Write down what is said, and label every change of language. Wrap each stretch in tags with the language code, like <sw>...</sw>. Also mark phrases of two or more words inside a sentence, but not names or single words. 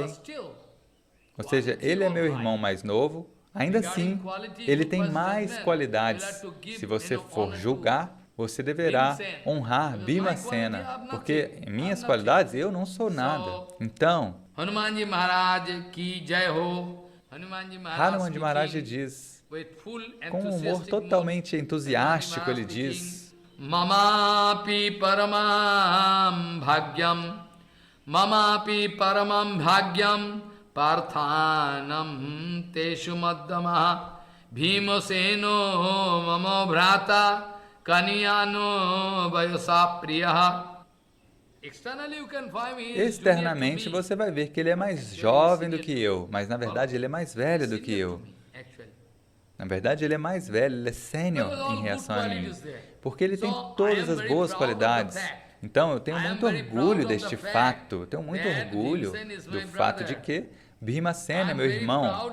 <pt>Ou seja, ele é meu irmão mais novo, ainda assim, ele tem mais qualidades. Se você for julgar, você deverá honrar Bhimacena, porque em minhas qualidades eu não sou nada. Então,</pt> <hi>Hanumanji Maharaj ki jai ho.</hi> <pt>Hanumanji Maharaj diz, com um humor totalmente entusiástico, ele diz:</pt> <sa>Mamapi paramam bhagyam parthanam teshu maddamaha bhimaseno mamo bhrata kaniyano vayasa priyaha.</sa> <pt>Externamente você vai ver que ele é mais jovem do que eu, mas na verdade ele é mais velho do que eu. Na verdade ele é mais velho, ele é sênior em relação a mim, porque ele tem todas as boas qualidades. Então eu tenho muito orgulho deste fato, eu tenho muito orgulho do fato de que Bhimacena é meu irmão.</pt>